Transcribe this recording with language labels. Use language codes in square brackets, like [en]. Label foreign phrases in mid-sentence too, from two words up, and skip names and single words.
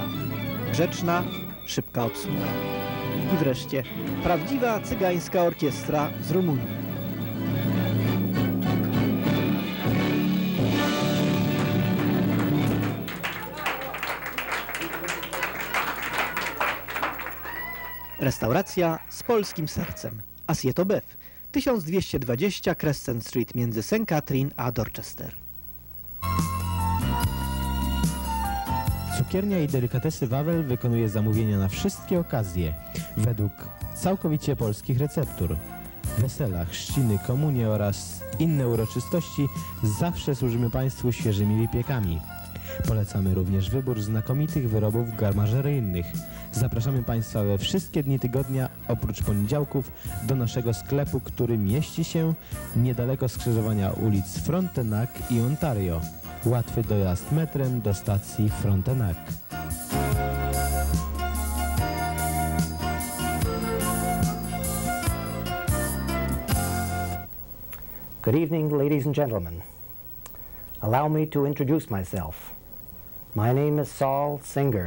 [pl] Grzeczna, szybka obsługa. I wreszcie prawdziwa cygańska orkiestra z Rumunii. Restauracja z polskim sercem. Assiette-au-Boeuf, 1220 Crescent Street między St. Catherine a Dorchester. Cukiernia i delikatesy Wawel wykonuje zamówienia na wszystkie okazje według całkowicie polskich receptur. Wesela, chrzciny, komunie oraz inne uroczystości zawsze służymy Państwu świeżymi wypiekami. Polecamy również wybór znakomitych wyrobów garmażeryjnych. Zapraszamy Państwa we wszystkie dni tygodnia, oprócz poniedziałków, do naszego sklepu, który mieści się niedaleko skrzyżowania ulic Frontenac i Ontario. Łatwy dojazd metrem do stacji Frontenac. [en] Good evening, ladies and gentlemen. Allow me to introduce myself. My name is Saul Singer.